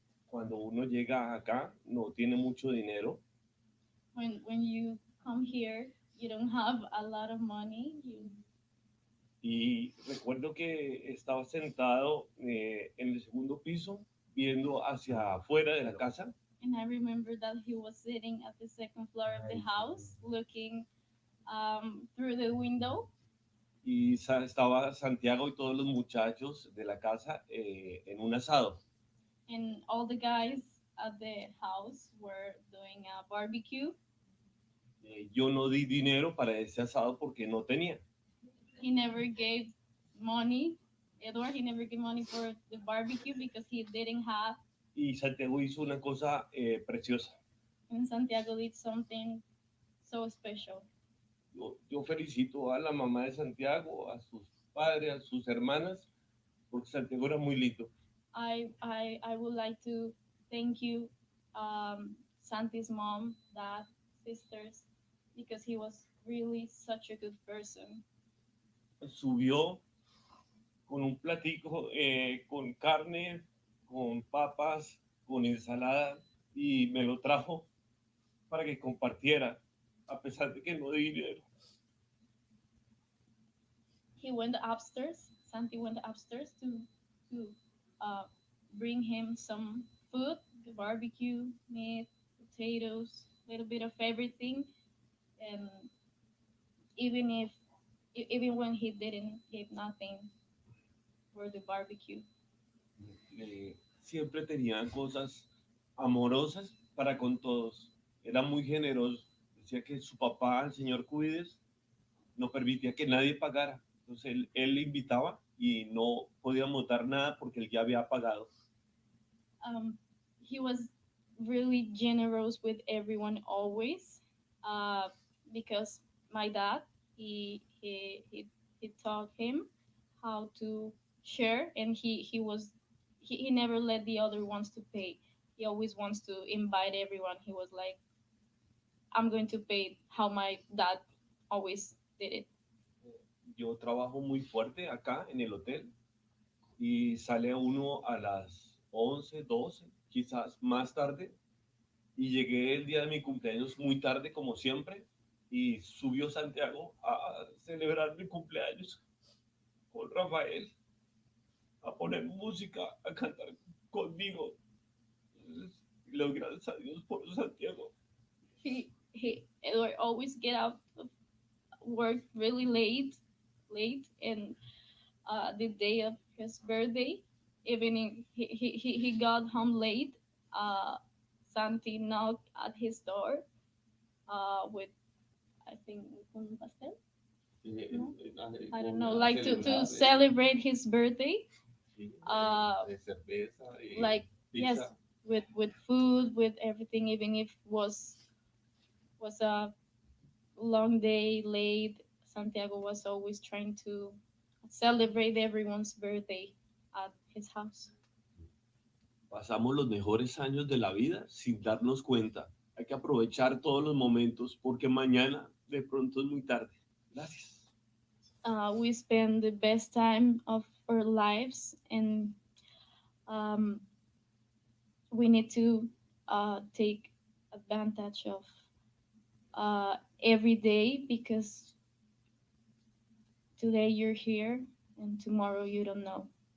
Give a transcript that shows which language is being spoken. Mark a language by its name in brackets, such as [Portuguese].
[Spanish] Cuando uno llega acá, no tiene mucho dinero, [English] When you come here, you don't have a lot of money. [Spanish] y recuerdo que estaba sentado en el segundo piso viendo hacia afuera de la casa, [English] And I remember that he was sitting at the second floor of the house, looking through the window, [Spanish] y estaba Santiago y todos los muchachos de la casa en un asado. [English] and all the guys at the house were doing a barbecue. [Spanish] Yo no di dinero para ese asado porque no tenía. [English] He never gave money. Edward, he never gave money for the barbecue because he didn't have. [Spanish] Y Santiago hizo una cosa preciosa. [English] And Santiago did something so special. [Spanish] Yo felicito a la mamá de Santiago, a sus padres, a sus hermanas, porque Santiago era muy lindo. [English] I would like to thank you, Santi's mom, dad, sisters, because he was really such a good person. [Spanish] Subió con un platico con carne, con papas, con ensalada y me lo trajo para que compartiera, a pesar de que no di dinero. [English] He went upstairs. Santi went upstairs to bring him some food, the barbecue, meat, potatoes, a little bit of everything, and even if even when he didn't give nothing for the barbecue. [Spanish] Siempre tenía cosas amorosas para con todos. Era muy generoso. Decía que su papá, el señor Cuides, no permitía que nadie pagara. Entonces él invitaba y no podíamos dar nada porque él ya había pagado. [English] He was really generous with everyone always, because my dad he taught him how to share, and he never let the other ones to pay. He always wants to invite everyone. He was like, I'm going to pay how my dad always did it. [Spanish] Yo trabajo muy fuerte acá en el hotel y sale uno a las 11, 12, quizás más tarde. Y llegué el día de mi cumpleaños muy tarde, como siempre, y subió Santiago a celebrar mi cumpleaños con Rafael, a poner música, a cantar conmigo. Le doy gracias a Dios por Santiago. [English] Edward always get out of work really late, and the day of his birthday, even if he got home late, Santi knocked at his door with, I think, [Spanish] un pastel. No? [English] I don't know, like to celebrate his birthday. [Spanish] De cerveza y [English] Like, yes, [Spanish] pizza. [English] with food, with everything, even if was a long day late. Santiago was always trying to celebrate everyone's birthday at his house. [Spanish] Pasamos los mejores años de la vida sin darnos cuenta. Hay que aprovechar todos los momentos porque mañana de pronto es muy tarde. Gracias. [English] We spend the best time of our lives, and we need to take advantage of every day, because today you're here and tomorrow you don't know.